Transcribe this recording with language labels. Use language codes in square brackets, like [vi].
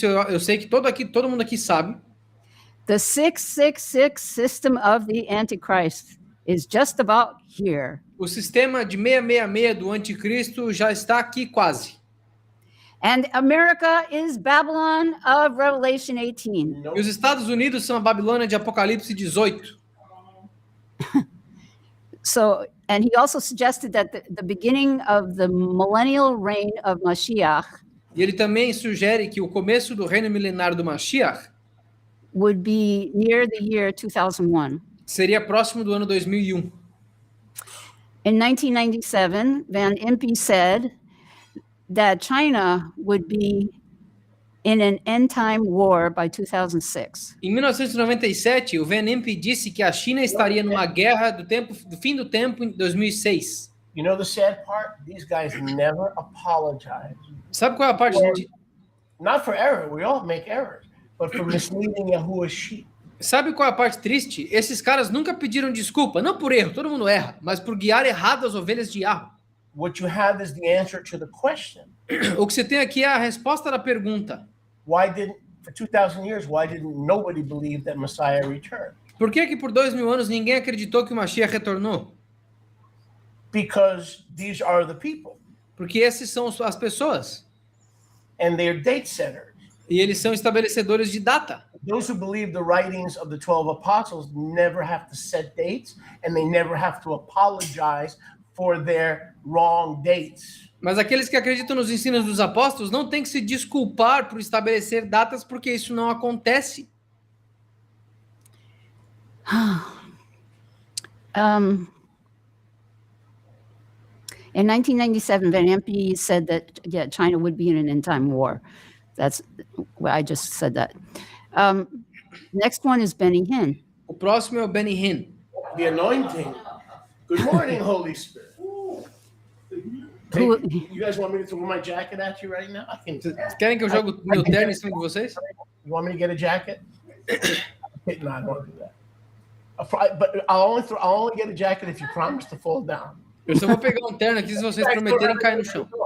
[pt] eu sei que todo mundo aqui sabe, [en] the 666 system of the Antichrist is just about here. [pt] o sistema de 666 do anticristo já está aqui quase. [en] And America is Babylon of Revelation 18. [pt] E os Estados Unidos são a Babilônia de Apocalipse 18. [en] So, and he also suggested that the beginning of the millennial reign of Mashiach [pt] E ele também sugere que o começo do reino milenar do Mashiach [en] would be near the year 2001. [pt] seria próximo do ano 2001. [en] In 1997, Van Impe said that China would be in an end-time war by 2006. [pt] Em 1997, o Van Impe disse que a China estaria numa guerra do fim do tempo em 2006. [en] You know the sad part? These guys never apologize. [pt] Sabe qual é a parte [en] Not for error, we all make errors, but for misleading Yahuwah's sheep. [pt] Sabe qual é a parte triste? Esses caras nunca pediram desculpa, não por erro, todo mundo erra, mas por guiar errado as ovelhas de Yahweh. [en] What you have is the answer to the question. [pt] O que você tem aqui é a resposta da pergunta. [en] For 2,000 years, why didn't nobody believe that Messiah returned? [pt] Por que por 2000 anos ninguém acreditou que o Mashiach retornou? [en] Because these are the people, [pt] Porque esses são as pessoas. [en] and they're date setters. [pt] E eles são estabelecedores de data. [en] Those who believe the writings of the 12 apostles never have to set dates, and they never have to apologize for their wrong dates. [pt] Mas aqueles que acreditam nos ensinos dos apóstolos não têm que se desculpar por estabelecer datas, porque isso não acontece. [en] In 1997, Van Impe said that China would be in an end-time war. That's well, I just said that. Next one is Benny Hinn. [pt] O próximo é o Benny Hinn. [en] The anointing. Good morning, Holy Spirit. who, You guys want me to throw my jacket at you right now? I can. [pt] Vocês querem que eu jogue meu terno em cima de vocês? [en] You want me to get a jacket? No, I don't want to do that. But I'll only get a jacket if you promise to fall down. [pt] Eu só vou pegar um terno aqui se vocês prometerem cair no chão.